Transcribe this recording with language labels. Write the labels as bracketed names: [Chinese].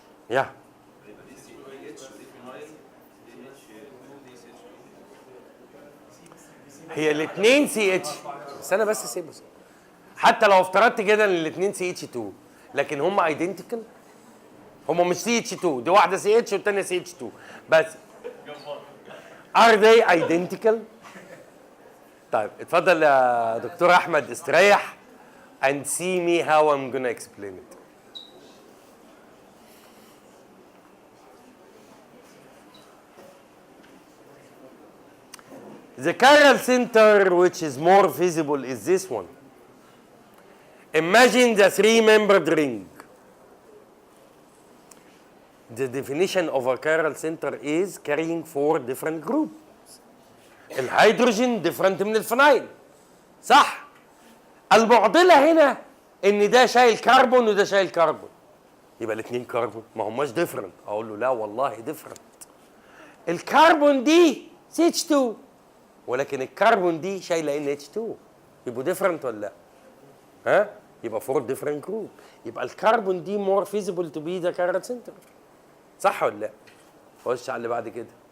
[Arabic] يا هي الاثنين سي اتش، استنى بس سيبه. حتى لو افترضت كده ان الاثنين سي اتش 2، لكن هم ايدنتيكال، هم مش سي اتش 2، دي واحده سي اتش والثانيه سي اتش 2 بس. [English] are they identical؟ [Arabic] طيب اتفضل يا دكتور احمد استريح [English] and see me how I'm gonna explain it. The chiral center which is more visible is this one. Imagine the three-membered ring. The definition of a chiral center is carrying 4 different groups. [Arabic] الهيدروجين different من الفينايل، صح؟ المعضلة هنا إن ده شايل كربون وده شايل كربون، يبقى الاثنين كربون، ما هماش different. أقول له لا والله different. الكربون دي CH2 ولكن الكربون دي شايلة NH2، يبقوا different ولا لا؟ ها؟ يبقى 4 different group، يبقى الكربون دي [English] more feasible to be the chiral center، [Arabic] صح ولا لا؟ خش على اللي بعد كده.